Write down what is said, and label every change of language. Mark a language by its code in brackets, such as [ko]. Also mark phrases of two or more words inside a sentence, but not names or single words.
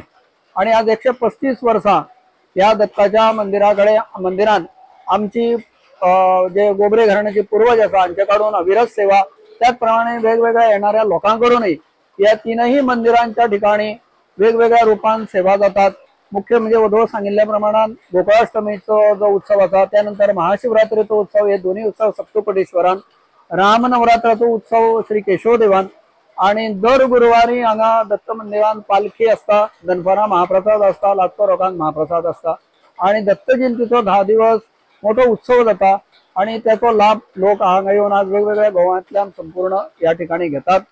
[kok] आणि आज 135 वर्सां या दत्ताच्या मंदिरान आमची जे गोबरे घराण्याचे पूर्वज आसा हांच्याकडून अविरत सेवा त्याचप्रमाणे वेगवेगळ्या येणाऱ्या लोकांकडूनही या तीनही मंदिरांच्या ठिकाणी वेगवेगळ्या रूपान सेवा जातात. मुख्य म्हणजे वधव सांगितल्या प्रमाणात गोकुळाष्टमीचो जो उत्सव आसा त्यानंतर महाशिवरात्रीचो उत्सव हे दोन्ही उत्सव सप्तकोटेश्वरान, रामनवरात्राचो उत्सव श्री केशवदेवान आणि दर गुरुवारी हांगा दत्त मंदिरान पालखी असता, दनपारां महाप्रसाद असता, लाखो लोकांक महाप्रसाद असता आणि दत्त जयंतीचो 10 दिवस मोठो उत्सव जाता आणि त्याचो लाभ लोक हांगा येवन आज वेगवेगळ्या गोवांतल्यान संपूर्ण या ठिकाणी घेतात.